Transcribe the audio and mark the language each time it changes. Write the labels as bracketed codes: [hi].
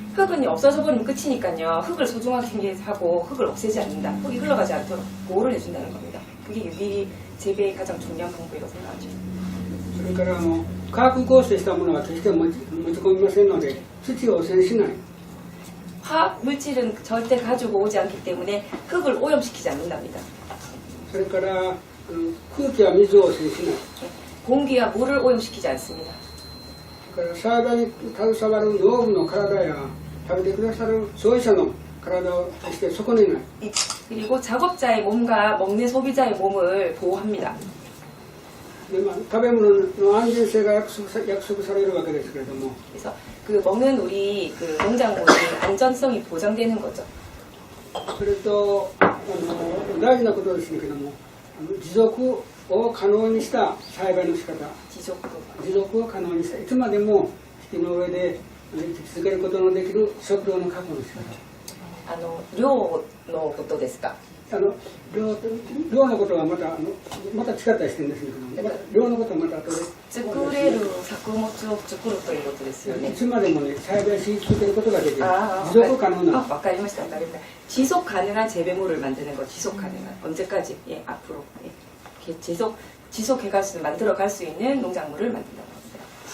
[ko] 흙은 없어져 버리면 끝이니까요. 흙을 소중하게 하고 흙을 없애지 않는다. 흙이 흘러가지 않도록 보호를 해준다는 겁니다. 그게 유기 재배의 가장 중요한 방법이라고 생각하죠. [ja] それから化学合成したものは決して持ち込みませんので、土を汚染しない。 [ko] 화학 물질은 절대 가지고 오지 않기 때문에 흙을 오염시키지 않는답니다. [ja] それから空気や水を汚染しない。 [ko] 공기와 물을 오염시키지 않습니다. [ja] それから栽培に携わる農具の体や食べてくださる消費者の体を決して損ねない。 [ko] 그리고 작업자의 몸과 먹는 소비자의 몸을 보호합니다. [ja] で食べ物の安全性が約束されるわけですけれども、 [ko] 그래서 그 먹는 우리 그 농작물의 안전성이 보장되는 거죠. [ja] それと大事なことですけども、持続を可能にした栽培の仕方、 持続を可能にした、いつまでも木の上で生き続けることのできる食料の確保の仕方。量のことですか。量のことはまた違ったりしてるんですけども、量のことはまた後で。作れる作物を作るということですよね。いつまでもね、栽培し続けることができる。持続可能な。わかりました。わかりました。 [ko] 지속 가능한 재배물을 만드는 거. 지속 가능한. 언제까지? 예, 앞으로. 예. 지속해갈 수, 만들어갈 수 있는 농작물을 만든다고 했어요.